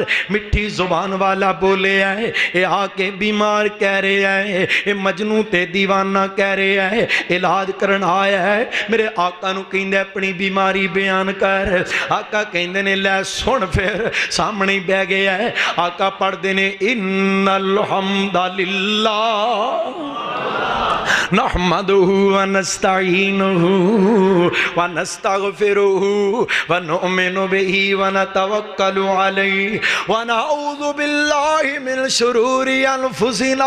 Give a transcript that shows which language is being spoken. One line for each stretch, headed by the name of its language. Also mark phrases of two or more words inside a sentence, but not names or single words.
Punjabi: مٹھی زبان والا بولے ہے، یہ آکے بیمار کہہ رہے ہے، یہ مجنوں تے دیوانہ کہہ رہے ہے، علاج کرن آیا ہے. میرے آقا نوں کہندے اپنی بیماری بیان کر. آقا کہندے نے لے سن، پھر سامنے بہہ گیا ہے. آقا پڑھدے نے
Arabic: إن الحمد لله نحمده و نستعينه و نستغفره و نؤمن به و نتوكل عليه و نعوذ بالله من شرور أنفسنا